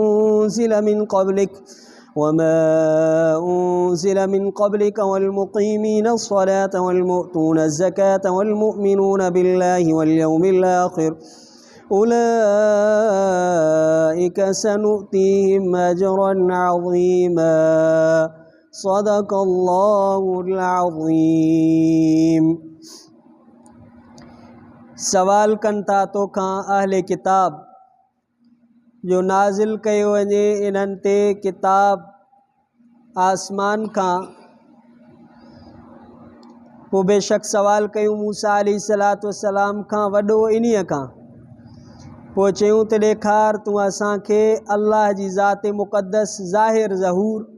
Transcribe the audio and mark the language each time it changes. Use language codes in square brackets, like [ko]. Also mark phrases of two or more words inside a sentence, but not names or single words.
[ar] أنزل من قبلك والمقيمين الصلاة والمؤتون الزكاة والمؤمنون بالله واليوم الآخر أولئك سنؤتيهم أجرا عظيما صدق الله العظيم. [sd] सवाल कनि था तोखां अहले किताब जो नाज़िल कयो वञे इन्हनि ते किताब आसमान खां पोइ बेशक सवाल कयूं मूसा [ar] عليه الصلاة والسلام [sd] खां वॾो इन्हीअ खां पोइ चयूं त ॾेखार तूं असांखे अल्लाह जी ज़ात मुक़द्दस ज़ाहिर ज़हूर